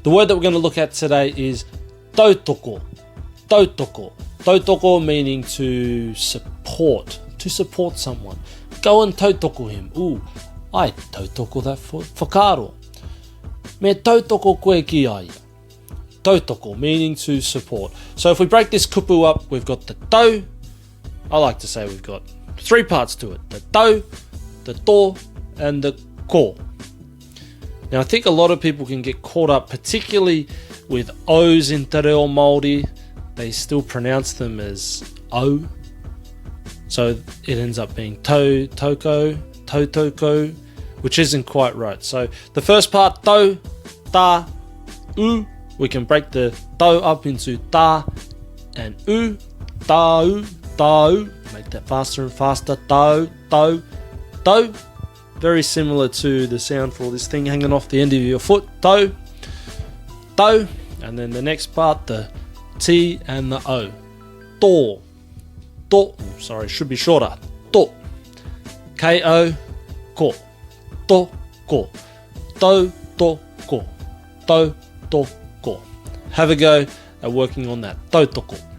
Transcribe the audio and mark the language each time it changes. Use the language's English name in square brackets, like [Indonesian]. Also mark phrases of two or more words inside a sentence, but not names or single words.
[English] The word that we're going to look at today is tautoko. [Māori] Tautoko. [English] Tautoko meaning to support someone. Go and tautoko him. Ooh, [Māori] ai tautoko [English] that whakaaro. [Māori] Me tautoko koe ki ai. Tautoko [English] meaning to support. So if we break this kupu up, we've got the tau. I like to say we've got 3 parts to it. The tau, the to, and the ko. Now I think a lot of people can get caught up, particularly with O's in Te Reo Māori. They still pronounce them as O. So it ends up being toko, tautoko, which isn't quite right. So the first part, tau, ta, u. We can break the tau up into ta and u. [Māori] Tau, tau. [English] Make that faster and faster. [Māori] Tau, tau, tau. [English] Very similar to the sound for this thing hanging off the end of your foot. [Māori] Tau, tau. [English] And then the next part, the T and the O. [Māori] To, to. [English] Sorry, should be shorter. [Māori] To. K-O, ko. To, ko. To, to, ko. To, to, ko. [English] Have a go at working on that. [Māori] Tautoko.